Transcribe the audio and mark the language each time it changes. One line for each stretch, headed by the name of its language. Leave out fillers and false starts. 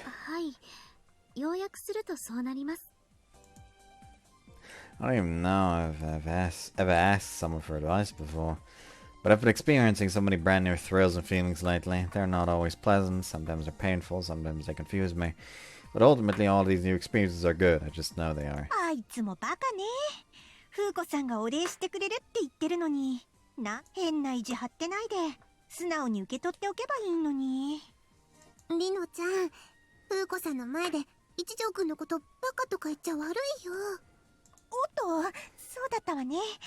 Japanese: はい、要約するとそうなります。
English: I don't even know if I've ever asked someone for advice before. But I've been experiencing so many brand new thrills and feelings lately. They're not always pleasant, sometimes they're painful, sometimes they confuse me. But ultimately all these new experiences are good, I just know they are.
Japanese: あいつもバカね。風子さんがお礼してくれるって言ってるのに、変な意地張ってないで素直に受け取っておけばいいのに。りのちゃん、風子さんの前で一条くんのことバカとか言っちゃ悪いよ。おっと、そうだったわね。